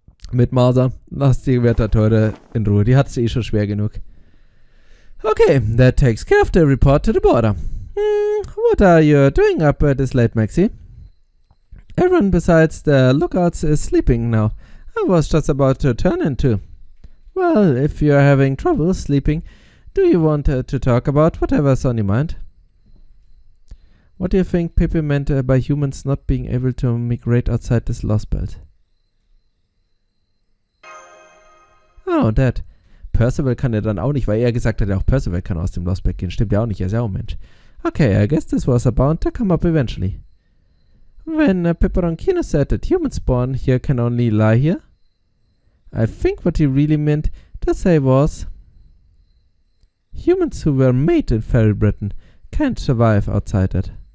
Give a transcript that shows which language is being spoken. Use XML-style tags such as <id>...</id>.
<de>Mit Marsa, lass die Wetterteure in Ruhe, die hat's schon schwer genug.</de> <en>Okay, that takes care of the report to the border. What are you doing up this late, Maxie? Everyone besides the lookouts is sleeping now. I was just about to turn in too. Well, if you're having trouble sleeping, do you want to talk about whatever's on your mind? What do you think Pepe meant by humans not being able to migrate outside this Lostbelt? Oh, that.</en> <de>Percival kann ja dann auch nicht, weil er gesagt hat, ja auch Percival kann aus dem Lostbelt gehen. Stimmt ja auch nicht, er ist ja auch ein Mensch.</de> <en>Okay, I guess this was bound to come up eventually. When Peperoncino said that humans born here can only lie here, I think what he really meant to say was humans who were made in Fairy Britain can't survive outside it.</en>